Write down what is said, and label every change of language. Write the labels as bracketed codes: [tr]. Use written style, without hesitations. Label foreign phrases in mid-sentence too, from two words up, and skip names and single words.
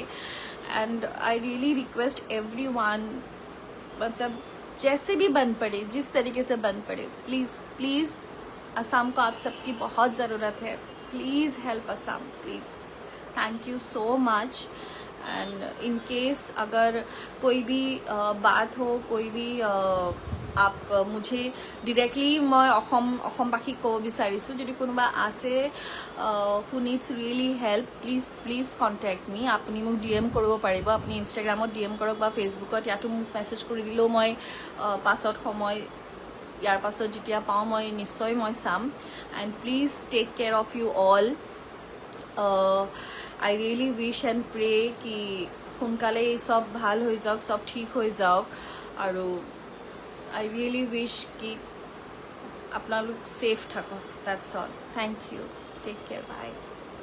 [en] and I really request everyone, [hi] मतलब जैसे भी बन पड़े, जिस तरीके से बन पड़े, [en] please please [hi] असम को आप सबकी बहुत ज़रूरत है, [en] please help Assam, please. Thank you so much. And in case [hi] अगर कोई भी बात हो, कोई भी आप मुझे [as] ডিৰেক্টলি মই অসমবাসীক ক'ব বিচাৰিছোঁ, যদি কোনোবা আছে [en] who needs really help, please contact me. [as] আপুনি মোক DM কৰিব পাৰিব, আপুনি ইনষ্টাগ্ৰামত DM কৰক বা ফেচবুকত, ইয়াতো মোক মেছেজ কৰি দিলেও মই পাছত সময় ইয়াৰ পাছত যেতিয়া পাওঁ মই নিশ্চয় মই চাম [en] and please take care of you all I really wish and pray [as] কি সোনকালে চব ভাল হৈ যাওক চব ঠিক হৈ যাওক আৰু [en] I really wish [as] কি আপোনালোক ছেফ থাকক [en] that's all thank you take care bye